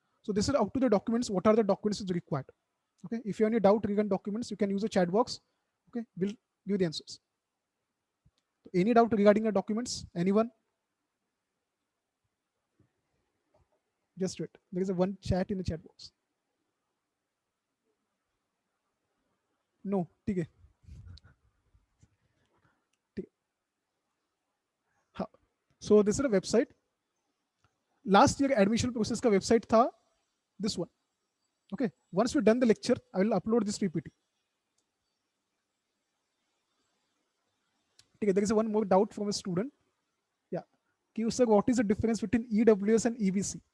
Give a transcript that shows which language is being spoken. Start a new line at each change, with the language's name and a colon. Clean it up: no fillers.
English: So this is up to the documents. What are the documents is required? Okay, if you have any doubt regarding documents, you can use the chat box. Okay, we'll give the answers. Any doubt regarding the documents? Anyone? Just wait. There is a one chat in the chat box.
Hindi: No, ठीक है, ठीक है.
English: हाँ, so this is a website. Last year admission process
Hindi: का website था
English: this one. Okay, once we done the lecture, I will upload this PPT.
Hindi: ठीक है,
English: there is one more doubt from a student. Yeah, कि sir, what is the difference between EWS and EBC?